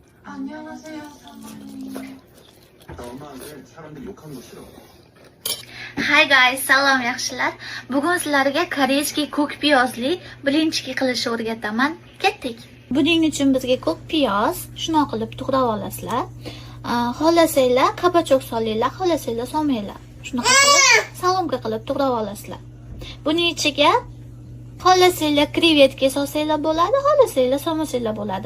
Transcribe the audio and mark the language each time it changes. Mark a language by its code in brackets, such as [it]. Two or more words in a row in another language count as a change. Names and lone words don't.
[ko] 안녕하세요, 사모님. 나 엄마한테 사람들 욕하는 거 싫어. [en] Hi guys, [uz] salom yaxshilar. Bugun sizlarga koreyskiy ko'k piyozli blinchki qilishni o'rgataman. Ketdik. Buning uchun bizga ko'k piyoz shunaqa qilib to'g'rab olasizlar. Xohlasanglar qabachok solinglar, xohlasanglar solmanglar. Shunaqa qilib salomga qilib to'g'rab olasizlar. Buning ichiga xohlasanglar krevetka solsanglar bo'ladi, xohlasanglar solmasanglar bo'ladi.